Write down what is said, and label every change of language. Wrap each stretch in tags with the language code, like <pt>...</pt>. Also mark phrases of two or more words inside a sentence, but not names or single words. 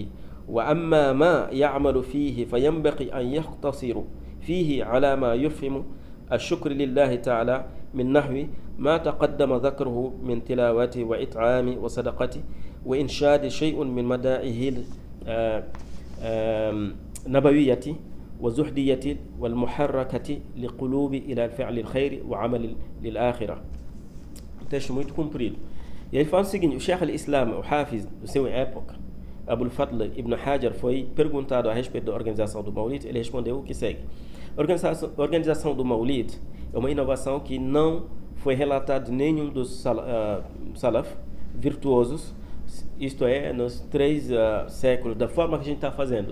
<ar>وأما ما يعمل فيه فينبغي أن يقتصر فيه على ما يفهم الشكر لله تعالى من نحو ما تقدم ذكره من تلاوته وإطعام وصدقته وإنشاد شيء من مدائه النبوية وزهدية والمحركة لقلوب إلى فعل الخير وعمل للآخرة.</ar> <pt>Texto muito comprido. E ele fala o seguinte: o</pt> <ar>شيخ الإسلام,</ar> <pt>o Hafiz, do seu época, Abul Fadl ibn Hajar, foi perguntado a respeito da organização do Maulid. Ele respondeu o que segue: a organização do Maulid é uma inovação que não foi relatada em nenhum dos salaf virtuosos, isto é, nos 3 séculos, da forma que a gente está fazendo.</pt>